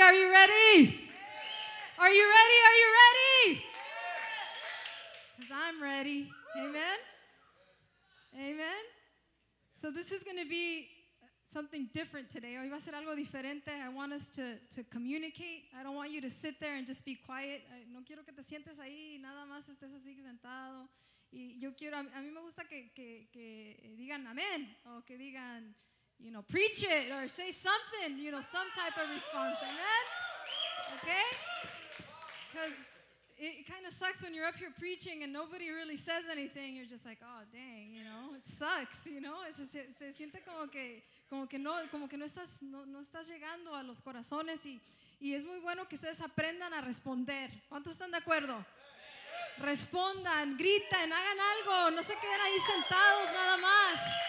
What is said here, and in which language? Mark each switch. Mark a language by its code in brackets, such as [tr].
[en] Are you ready? Are you ready? Are you ready? Because I'm ready. Amen. Amen. So this is going to be something different today. [es] Hoy va a ser algo diferente. [en] I want us to communicate. I don't want you to sit there and just be quiet. [es] No quiero que te sientes ahí y nada más estés así sentado. Y yo quiero, a mí me gusta que digan amén o que digan, [en] you know, preach it or say something, you know, some type of response. Amen? Okay? Because it kind of sucks when you're up here preaching and nobody really says anything. You're just like, oh, dang, you know, it sucks, you know? [es] Se siente como que no estás llegando a los corazones y es muy bueno que ustedes aprendan a responder. ¿Cuántos están de acuerdo? Respondan, griten, hagan algo, no se queden ahí sentados nada más.